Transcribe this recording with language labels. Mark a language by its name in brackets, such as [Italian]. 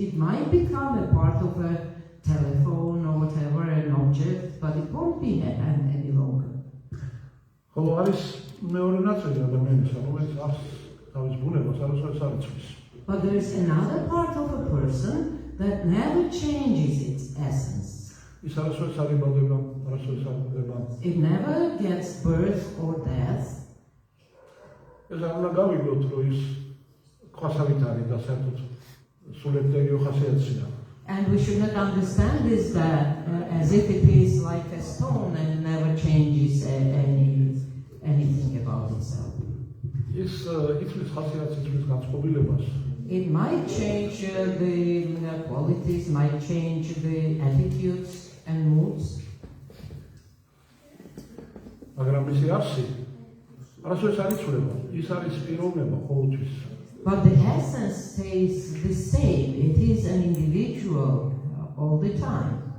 [English] It might become a part of a telephone or whatever, an object, but it won't be a hand any longer. [Georgian] ხოლო არის მეორე ნაწილი ადამიანისა, რომელიც აქვს თავის ბუნებას არასოდეს არ იცვლის. [English] But there is another part of a person that never changes its essence. [Georgian] ის არასოდეს არ იბადება, არასოდეს არ იბადება. [English] It never gets birth or death. [Georgian] ეს არ უნდა გავიგოთ, რომ ის ქვასავით არის და საერთოდ სულეთდეიო ხასიათია. [English] And we should not understand this as if it is like a stone and never changes anything about itself. [Georgian] ის იცვლის ხასიათს, იცვლის განწყობილებას. [English] It might change the qualities, might change the attitudes and moods. [Georgian] მაგრამ მისი არსი არასოდეს არ იცვლება. ის არის პიროვნება ყოველთვის. [English] But the essence stays the same. It is an individual all the time.